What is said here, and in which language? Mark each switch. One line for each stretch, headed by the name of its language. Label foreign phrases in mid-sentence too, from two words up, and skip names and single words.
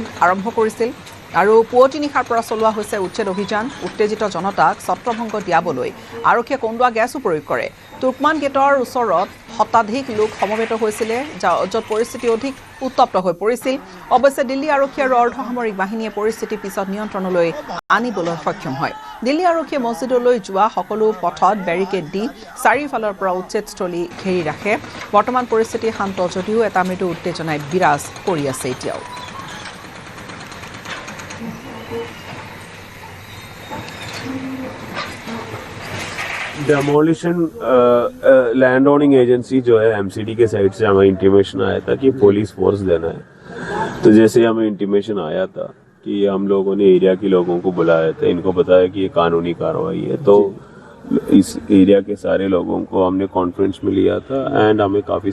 Assamese: আৰম্ভ কৰিছিল আৰু পুৱতি নিশাৰ পৰা চলোৱা হৈছে উচ্ছেদ অভিযান উত্তেজিত জনতাক ছত্ৰভংগ দিয়াবলৈ আৰক্ষীয়ে কন্দুৱা গেছো প্ৰয়োগ কৰে তুৰ্কমান গেটৰ ওচৰত শতাধিক লোক সমবেত হৈছিল য'ত পৰিস্থিতি অধিক উত্তপ্ত হৈ পৰিছিল অৱশ্যে দিল্লী আৰক্ষী আৰু অৰ্ধসামৰিক বাহিনীয়ে পৰিস্থিতি পিছত নিয়ন্ত্ৰণলৈ আনিবলৈ সক্ষম হয় দিল্লী আৰক্ষীয়ে মছজিদলৈ যোৱা সকলো পথত বেৰিকেড দি চাৰিওফালৰ পৰা উচ্ছেদস্থলী ঘেৰি ৰাখে বৰ্তমান পৰিস্থিতি শান্ত যদিও এটা মৃদু উত্তেজনাই বিৰাজ কৰি আছে এতিয়াও
English: demolition land owning agency
Hindi: जो है एमसीडी के साइड से हमें इंटीमेशन आया था कि
English: police force
Hindi: देना है तो जैसे हमें इंटीमेशन आया था कि हम लोगों ने एरिया के लोगों को बुलाया था इनको बताया कि ये कानूनी कार्रवाई है तो इस एरिया के सारे लोगों को हमने कॉन्फ्रेंस में लिया था एंड हमें काफ़ी